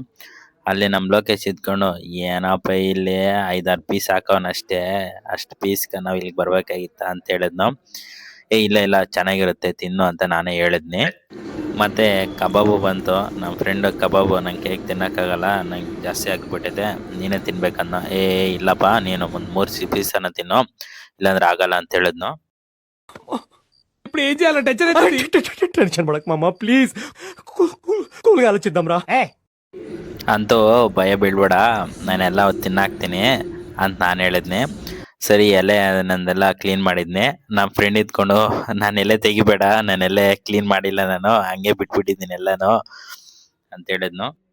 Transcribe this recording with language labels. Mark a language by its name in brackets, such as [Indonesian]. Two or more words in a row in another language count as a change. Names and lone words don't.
[Kannada] ಅಲ್ಲಿ ನಮ್ಮ ಲೋಕೇಶ್ ಇದ್ಕೊಂಡು, ಏನಪ್ಪ ಇಲ್ಲಿ 5-6 ಪೀಸ್ ಹಾಕವನಷ್ಟೇ, ಅಷ್ಟು ಪೀಸ್ಗೆ ನಾವು ಇಲ್ಲಿಗೆ ಬರ್ಬೇಕಾಗಿತ್ತ ಅಂತ ಹೇಳಿದ್ನು. ಇಲ್ಲ ಇಲ್ಲ ಚೆನ್ನಾಗಿರುತ್ತೆ ತಿನ್ನು ಅಂತ ನಾನೇ ಹೇಳಿದ್ನಿ. ಮತ್ತೆ ಕಬಾಬು ಬಂತು. ನಮ್ಮ ಫ್ರೆಂಡ್ ಕಬಾಬು ನಂಗೆ ಕೇಕ್ ತಿನ್ನಕ್ಕಾಗಲ್ಲ, ನಂಗೆ ಜಾಸ್ತಿ ಆಗಿಬಿಟ್ಟಿದೆ, ನೀನೇ ತಿನ್ಬೇಕನ್ನೋ. ಇಲ್ಲಪ್ಪ, ನೀನು ಒಂದು 3 ಪೀಸನ್ನು ತಿನ್ನು, ಇಲ್ಲಾಂದ್ರೆ ಆಗಲ್ಲ ಅಂತ ಹೇಳಿದ್ನು. [Telugu] ఇప్పుడు ఏం చేయాలి? టెన్షన్ పడక మామ, ప్లీజ్ కూల్గా ఆలోచిద్దాంరా. [Kannada] ಅಂತೂ ಭಯ ಬೀಳ್ಬೇಡ, ನಾನೆಲ್ಲ ತಿನ್ನಾಕ್ತೀನಿ ಅಂತ ನಾನು ಹೇಳಿದ್ನಿ. ಸರಿ, ಎಲೆ ನಂದೆಲ್ಲ ಕ್ಲೀನ್ ಮಾಡಿದ್ನಿ. ನಮ್ಮ ಫ್ರೆಂಡ್ ಇದ್ಕೊಂಡು, ನಾನು ಎಲೆ ತೆಗಿಬೇಡ, ನಾನೆಲ್ಲ ಕ್ಲೀನ್ ಮಾಡಿಲ್ಲ, ನಾನು ಹಂಗೆ ಬಿಟ್ಬಿಟ್ಟಿದ್ದೀನಿ ಎಲ್ಲಾನು ಅಂತ ಹೇಳಿದ್ನು.